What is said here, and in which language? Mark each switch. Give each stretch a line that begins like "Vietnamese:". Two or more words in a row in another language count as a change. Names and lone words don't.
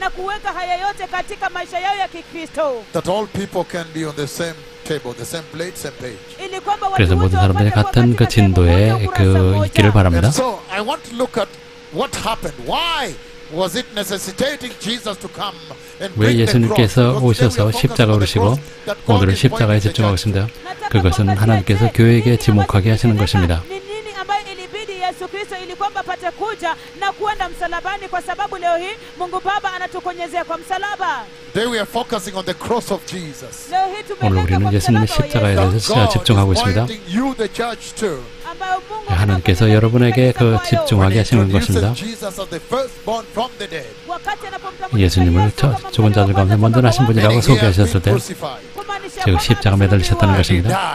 Korean: 그래서 모든 사람들이 같은 그 진도에 있기를 바랍니다. 왜 예수님께서 오셔서 십자가 오르시고 오늘은 십자가에 집중하고 있습니다. 그것은 하나님께서 교회에게 지목하게 하시는 것입니다.
Swahili: Yesu Kristo ili kwamba apate kuja na kuenda msalabani, kwa sababu leo hii Mungu Baba anatukonyezea kwa msalaba.
English: Today we are focusing on the cross of Jesus.
Korean: 오늘 우리는 예수님의 십자가에 대해서 집중하고 있습니다. 하나님께서 여러분에게 집중하게 하시는 것입니다. 예수님을 죽은 자들 가운데 먼저 나신 분이라고 소개하셨을 때 즉 십자가 매달리셨다는 것입니다.